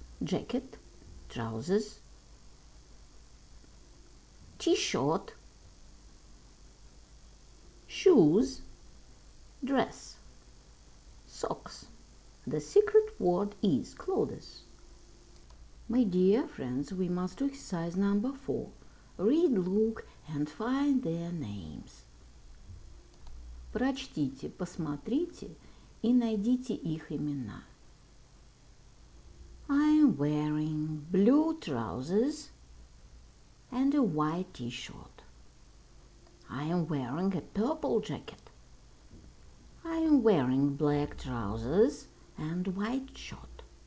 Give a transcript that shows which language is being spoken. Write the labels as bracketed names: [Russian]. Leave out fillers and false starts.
[English] Jacket, trousers, T-shirt, shoes, dress, socks. The secret word is clothes. My dear friends, we must do exercise number 4. Read, look and find their names. [Russian] Прочтите, посмотрите и найдите их имена. [English] I'm wearing blue trousers and a white t-shirt. I am wearing a purple jacket. I am wearing black trousers and white shirt.